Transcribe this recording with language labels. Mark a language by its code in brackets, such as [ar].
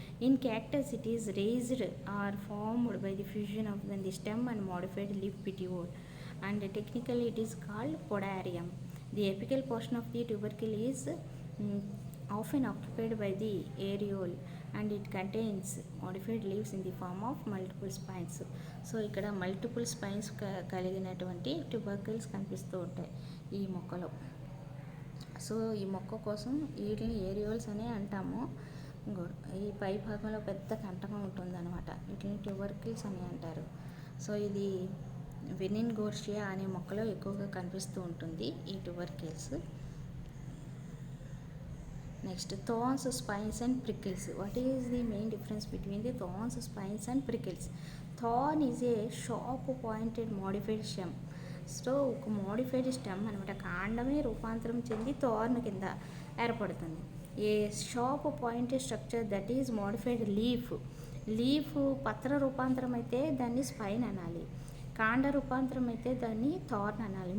[en] In cactus it is raised or formed by the fusion of the stem and modified leaf petiole, and technically it is called podarium. The apical portion of the tubercle is often occupied by the areole and it contains modified leaves in the form of multiple spines. [te] So ఇక్కడ multiple spines కలిగినటువంటి tubercles కనిపిస్తూ ఉంటాయి ఈ మొక్కలో. So ఈ మొక్క కోసం వీటిని ఏరియోల్స్ అని అంటాము. ఈ పై భాగంలో పెద్ద కంటకం ఉంటుందన్నమాట, వీటిని ట్యూబర్కిల్స్ అని అంటారు. సో ఇది వెనిన్గోర్షియా అనే మొక్కలో ఎక్కువగా కనిపిస్తూ ఉంటుంది ఈ tubercles. [en] Next thorns, spines and prickles. What is the main difference between the thorns, spines and prickles? Thorn is a sharp pointed modified stem. [te] So ఒక మోడిఫైడ్ స్టెమ్ అనమాట, కాండమే రూపాంతరం చెంది థార్న్ కింద ఏర్పడుతుంది. [en] a sharp pointed structure that is modified leaf [te] పత్ర రూపాంతరం అయితే దాన్ని spine అనాలి, కాండ రూపాంతరం అయితే దాన్ని థార్న్ అనాలి.